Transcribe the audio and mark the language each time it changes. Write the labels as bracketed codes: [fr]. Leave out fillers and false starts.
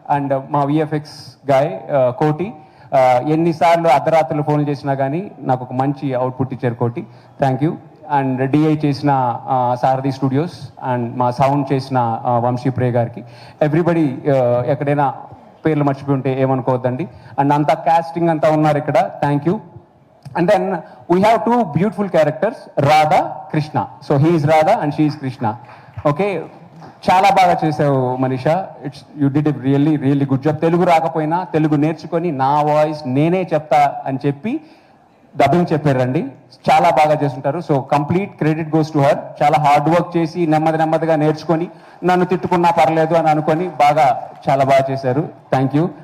[te] And మా VFX guy కోటి, ఎన్నిసార్లు అర్ధరాత్రులు ఫోన్ చేసినా కానీ నాకు ఒక మంచి అవుట్పుట్ ఇచ్చారు కోటి, థ్యాంక్ యూ. అండ్ డిఐ చేసిన సారథి స్టూడియోస్, అండ్ మా సౌండ్ చేసిన వంశీ ప్రే గారికి, ఎవ్రీబడి, ఎక్కడైనా పేర్లు మర్చిపోయి ఉంటే ఏమనుకోవద్దండి. అండ్ అంతా కాస్టింగ్ అంతా ఉన్నారు ఇక్కడ, thank you. [en] And then we have two beautiful characters, Radha, Krishna. So he is Radha and she is Krishna. [te] Okay, చాలా బాగా చేసావు Manisha, [en] You did a really good job. [te] Telugu రాకపోయినా తెలుగు నేర్చుకొని నా వాయిస్ నేనే చెప్తా అని చెప్పి డబ్బింగ్ చెప్పారండి, చాలా బాగా చేస్తుంటారు. So [en] Complete credit goes to her. [te] చాలా హార్డ్ వర్క్ చేసి నెమ్మదిగా నేర్చుకొని, నన్ను తిట్టుకున్నా పర్లేదు అని అనుకొని చాలా బాగా చేశారు. Thank you.